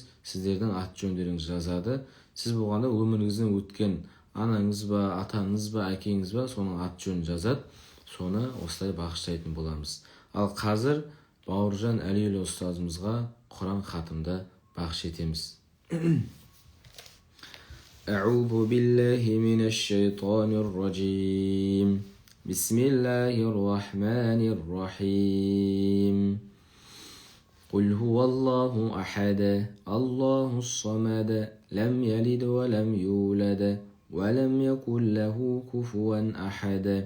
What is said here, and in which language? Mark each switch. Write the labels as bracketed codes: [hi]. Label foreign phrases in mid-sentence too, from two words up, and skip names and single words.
[kk] Сіздердің ат жөндеріңіз жазады. Сіз болғанда өміріңізден өткен анаңыз ба, атаңыз ба, әкеңіз ба, соның ат жөнін жазады. Соны осылай бағыштайтын боламыз. Ал қазір Бауыржан Әлиұлы ұстазымызға Құран хатымды бағыш етеміз. [ar] أعوذ بالله من الشيطان الرجيم. بسم الله الرحمن الرحيم. قل هو الله أحد الله الصمد لم يلد ولم يولد ولم يكن له كفوا أحد.